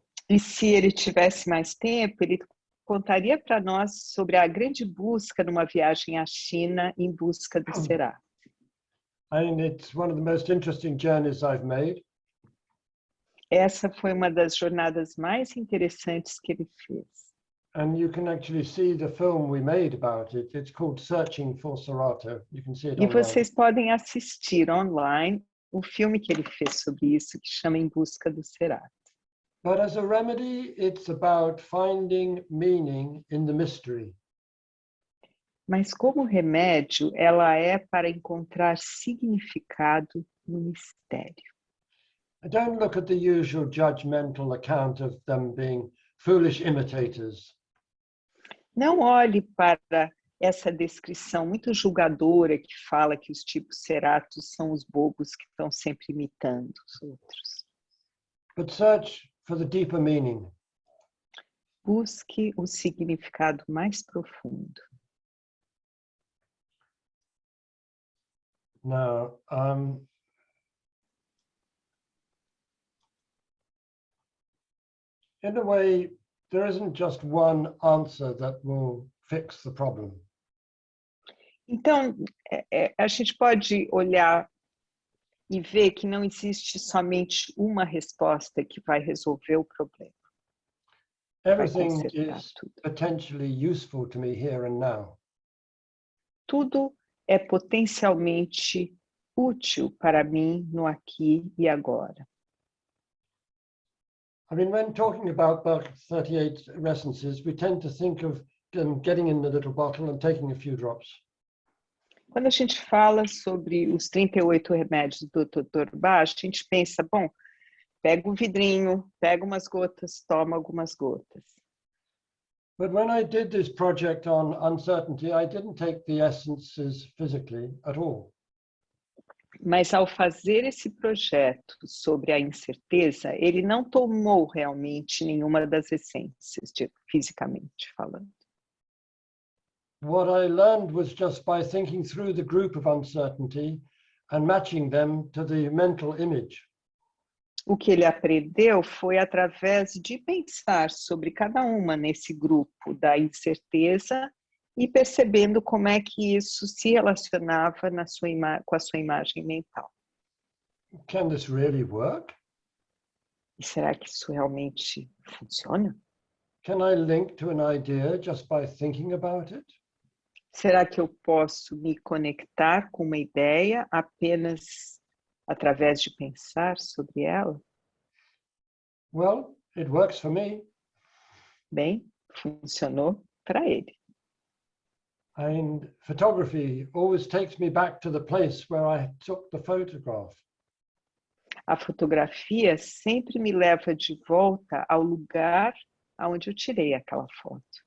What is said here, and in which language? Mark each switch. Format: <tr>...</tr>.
<pt>E se ele tivesse mais tempo, ele contaria para nós sobre a grande busca numa viagem à China em busca do Serato.</pt> <en>I mean, it's one of the most interesting journeys I've made.</en> <pt>Essa foi uma das jornadas mais interessantes que ele fez.</pt> <en>And you can actually see the film we made about it. It's called Searching for Serato. You can see it</en> <pt>E</pt> <en>online.</en> <pt>vocês podem assistir online o filme que ele fez sobre isso, que chama Em Busca do Serato.</pt> <en>But as a remedy, it's about finding meaning in the mystery.</en> <pt>Mas como remédio, ela é para encontrar significado no mistério.</pt> <en>I don't look at the usual judgmental account of them being foolish imitators.</en> <pt>Não olhe para essa descrição muito julgadora que fala que os tipos Seratos são os bobos que estão sempre imitando os outros.</pt> <en>But search for the deeper meaning.</en> <pt>Busque o significado mais profundo.</pt> <en>Now, in a way, there isn't just one answer that will fix the problem.</en> <pt>Então, a gente pode olhar e ver que não existe somente uma resposta que vai resolver o problema.</pt> <en>Everything is potentially useful to me here and now.</en> <pt>Tudo é potencialmente útil para mim no aqui e agora.</pt> <en>I mean, when talking about Bach 38 essences, we tend to think of getting in the little bottle and taking a few drops.</en> <pt>Quando a gente fala sobre os 38 remédios do Dr. Bach, a gente pensa, bom, pega um vidrinho, pega umas gotas, toma algumas gotas.</pt> <en>But when I did this project on uncertainty, I didn't take the essences physically at all.</en> <pt>Mas ao fazer esse projeto sobre a incerteza, ele não tomou realmente nenhuma das essências, fisicamente falando.</pt> <en>What I learned was just by thinking through the group of uncertainty and matching them to the mental image.</en> <pt>O que ele aprendeu foi através de pensar sobre cada uma nesse grupo da incerteza e percebendo como é que isso se relacionava com a sua imagem mental.</pt> <en>Can this really work?</en> <pt>E será que isso realmente funciona?</pt> <en>Can I link to an idea just by thinking about it?</en> <pt>Será que eu posso me conectar com uma ideia apenas através de pensar sobre ela?</pt> <en>Well, it works for me.</en> <pt>Bem, funcionou para ele.</pt> <en>And photography always takes me back to the place where I took the photograph.</en> <pt>A fotografia sempre me leva de volta ao lugar onde eu tirei aquela foto.</pt>